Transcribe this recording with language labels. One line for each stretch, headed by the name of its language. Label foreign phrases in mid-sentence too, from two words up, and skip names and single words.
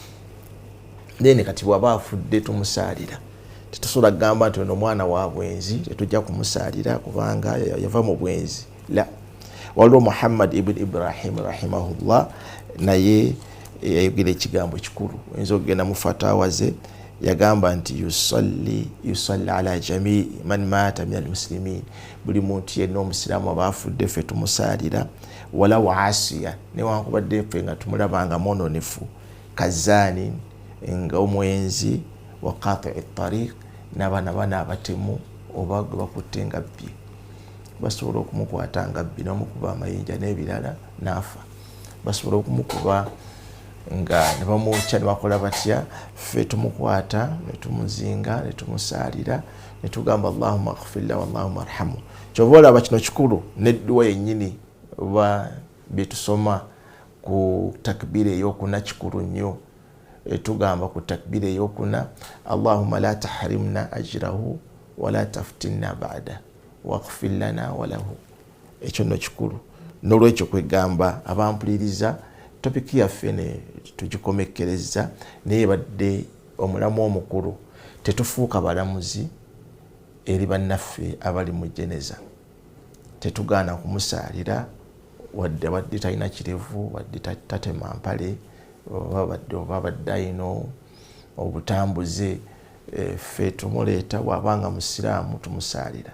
Ganda: Then kati bw'aba afudde tumusaalira. Tetusobola kugamba nti ono omwana wa bwenzi tetujja kumusaalira kubanga yava mu bwenzi. La. Waliwo Muhammad ibn Ibrahim rahimahullah naye yayogera ekigambo kikulu. Oyinza okugenda mu fatawa ze yagamba nti
Arabic: يصلى على جميع من مات من المسلمين,
Ganda: buli muntu yenna omusiraamu aba afudde ffe tumusaalira.
Arabic: ولو عصى,
Ganda: newankubadde ffe nga tumulabanga mwononefu, kazaani nga omwenzi,
Arabic: وقاطع الطريق
Ganda: n'abaana bana abatemu oba gwe bakutte ngabbi, basobola okumukwata ngabbi n'omukuba amayinja n'ebirala n'afa. Basobola okumukuba nga ne bamwokya ne bakola batya, ffe tumukwata ne tumuzinga ne tumusaalira ne tugamba
Arabic: اللهم اغفر له اللهم ارحمه.
Ganda: Kyova olaba kino kikulu n'edduwa yennyini oba bye tusoma ku takbira ey'okuna kikulu nnyo. Tugamba ku takbira ey'okuna
Arabic: اللهم لا تحرمنا أجره ولا تفتنا بعده واغفر لنا وله.
Ganda: Ekyo nno kikulu. N'olwekyo kwegamba abampuliriza topiki yaffe ne tugikomekkereza naye badde omulamu omukulu. Tetufuuka balamuzi eri bannaffe abali mu jeneza. Tetugaana kumusaalira wadde talina kirevu, wadde tatema mpale, oba baddayino obutambuze, ffe tumuleeta bw'abanga musiraamu tumusaalira.